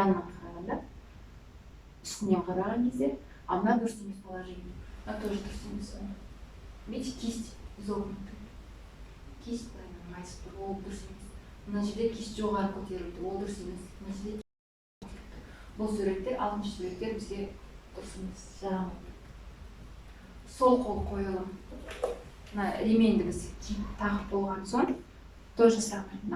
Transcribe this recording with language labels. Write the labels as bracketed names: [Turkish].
[Kazakh] Жанынан қарағанда, үстінен қараған кезде, а мына дұрыс емес положение. Мына тоже дұрыс емес. [Russian] Видите, кисть изогнутая. [Kazakh] Кисть майыстыр, ол дұрыс емес. Мына жерде кисть жоғары көтерілді, ол дұрыс емес. Бұл суреттер, 6-шы суреттер бізге дұрыс емес, жарамайды. Сол қол қойылым. Ременді біз тағып болған соң, [Russian] то же самое.